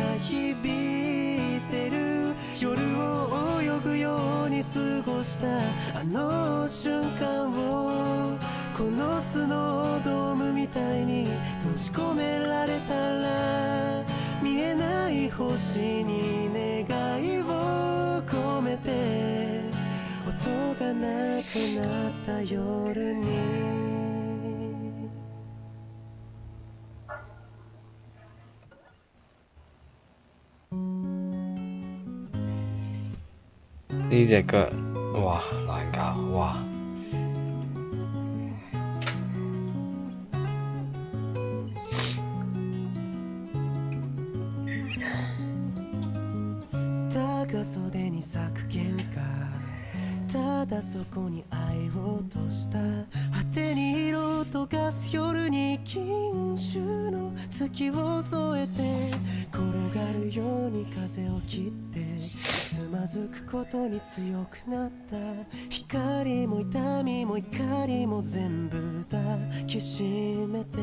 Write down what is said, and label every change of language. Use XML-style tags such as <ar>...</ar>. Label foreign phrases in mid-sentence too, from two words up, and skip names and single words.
<ja>響いてる夜を泳ぐように過ごしたあの瞬間をこのスノードームみたいに閉じ込められたら見えない星に願いを込めて音がなくなった夜に</ja> <yue>呢隻腳，哇難搞，哇！</yue> <ja>長袖に咲く喧嘩ただそこに愛を落とした果てに色を溶かす夜に金種の月を添えて転がるように風を切ってつまずくことに強くなった光も痛みも怒りも全部抱きしめて</ja>